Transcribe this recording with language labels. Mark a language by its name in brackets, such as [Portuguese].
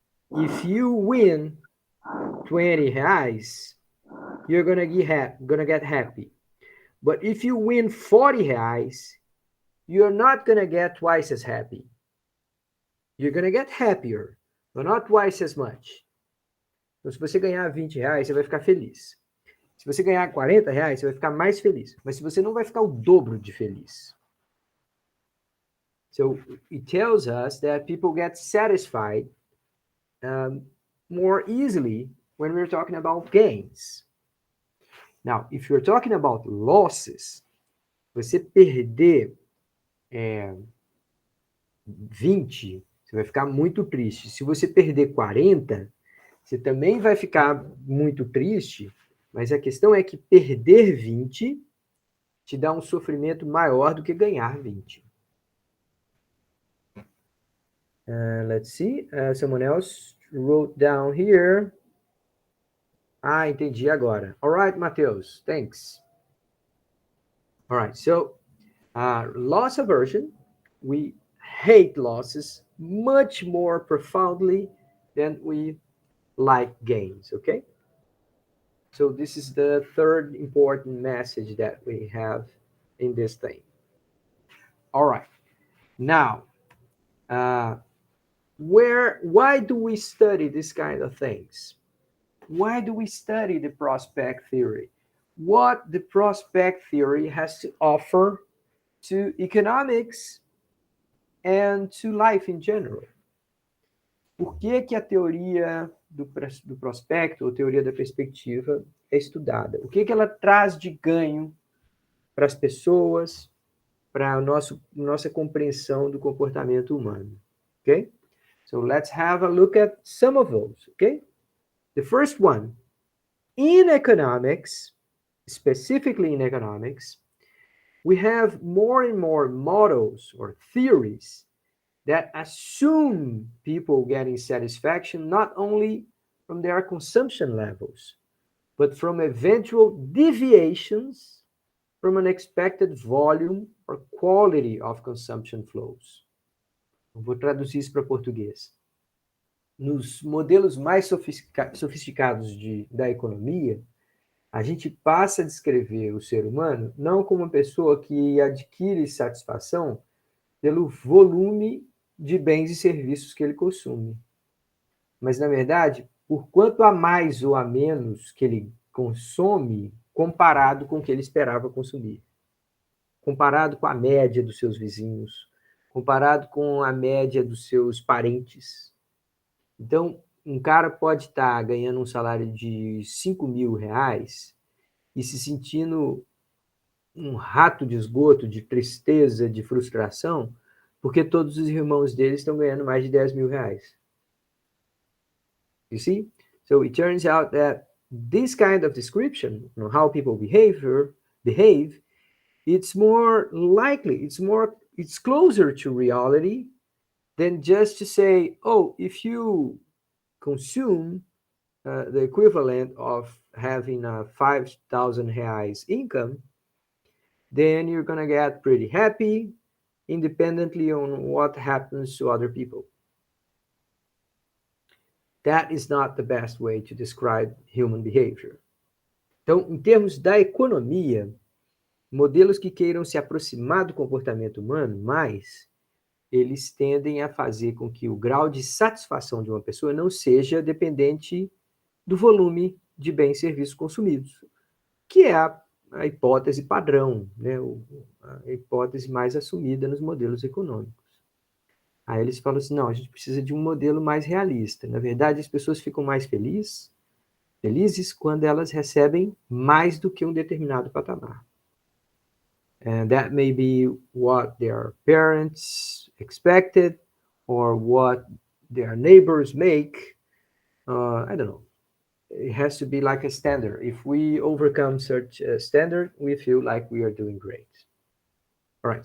[English] If you win 20 reais, you're gonna get happy. But if you win 40 reais, you're not gonna get twice as happy. You're gonna get happier, but not twice as much. [Portuguese] Então, se você ganhar 20 reais, você vai ficar feliz. Se você ganhar 40 reais, você vai ficar mais feliz. Mas se você não vai ficar o dobro de feliz. [English] So it tells us that people get satisfied more easily when we're talking about gains. Now, if you're talking about losses, [Portuguese] você perder 20, você vai ficar muito triste. Se você perder 40, você também vai ficar muito triste, mas a questão é que perder 20 te dá um sofrimento maior do que ganhar 20. [English] Let's see. Someone else wrote down here. [Portuguese] Ah, entendi agora. [English] All right, Matheus. Thanks. All right. So, loss aversion. We hate losses much more profoundly than we like gains, okay? So this is the third important message that we have in this thing. All right. Now, why do we study this kind of things? Why do we study the prospect theory? What the prospect theory has to offer to economics and to life in general? [Portuguese] Por que a teoria do prospecto, ou teoria da perspectiva, é estudada? O que ela traz de ganho para as pessoas, para a nossa compreensão do comportamento humano? Okay? [English] So let's have a look at some of those, okay? The first one, in economics, specifically in economics, we have more and more models or theories that assume people getting satisfaction not only from their consumption levels, but from eventual deviations from an expected volume or quality of consumption flows. [Portuguese] Vou traduzir isso para português. Nos modelos mais sofisticados da economia, a gente passa a descrever o ser humano não como uma pessoa que adquire satisfação pelo volume de bens e serviços que ele consome. Mas, na verdade, por quanto a mais ou a menos que ele consome comparado com o que ele esperava consumir. Comparado com a média dos seus vizinhos, comparado com a média dos seus parentes. Então, um cara pode estar ganhando um salário de 5 mil reais e se sentindo um rato de esgoto, de tristeza, de frustração, porque todos os irmãos dele estão ganhando mais de 10 mil reais. [English] You see? So it turns out that this kind of description, how people behave, it's more likely, it's closer to reality than just to say, oh, if you consume the equivalent of having a 5,000 reais income, then you're going to get pretty happy, independently on what happens to other people. That is not the best way to describe human behavior. [Portuguese] Então, em termos da economia, modelos que queiram se aproximar do comportamento humano, mas eles tendem a fazer com que o grau de satisfação de uma pessoa não seja dependente do volume de bens e serviços consumidos, que é a hipótese padrão, né? A hipótese mais assumida nos modelos econômicos. Aí eles falam assim, não, a gente precisa de um modelo mais realista. Na verdade, as pessoas ficam mais felizes quando elas recebem mais do que um determinado patamar. [English] And that may be what their parents expected or what their neighbors make. I don't know. It has to be like a standard. If we overcome such a standard, we feel like we are doing great. All right.